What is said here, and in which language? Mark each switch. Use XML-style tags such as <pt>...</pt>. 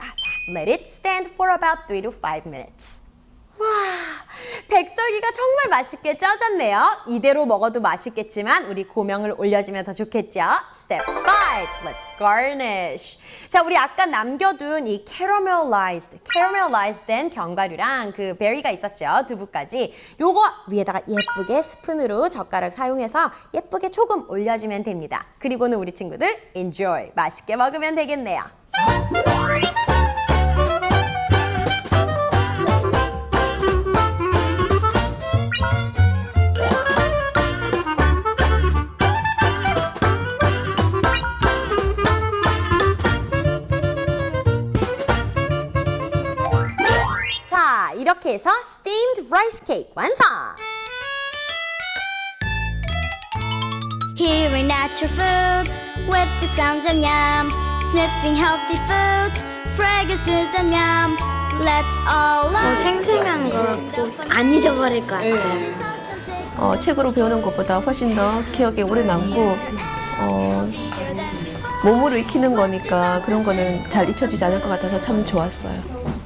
<en>자, let it stand for about 3 to 5 minutes.</en> <ko>와, 백설기가 정말 맛있게 쪄졌네요. 이대로 먹어도 맛있겠지만 우리 고명을 올려주면 더 좋겠죠?</ko> <en>Step 5, let's garnish.</en> <ko>자, 우리 아까 남겨둔 이 caramelized 된 견과류랑 그 베리가 있었죠? 두부까지. 요거 위에다가 예쁘게 스푼으로 젓가락 사용해서 예쁘게 조금 올려주면 됩니다. 그리고는 우리 친구들 enjoy, 맛있게 먹으면 되겠네요. 이렇게 해서 steamed rice cake 완성!</ko> <en>Hearing natural foods with the sounds of yum, sniffing healthy foods, fragrances of yum. Let's all learn.</en> <ko>생생한 거 같고 안 잊어버릴 것 같아요. 책으로 배우는 것보다 훨씬 더 기억에 오래 남고 몸으로 익히는 거니까 그런 거는 잘 잊혀지지 않을 것 같아서 참 좋았어요.</ko>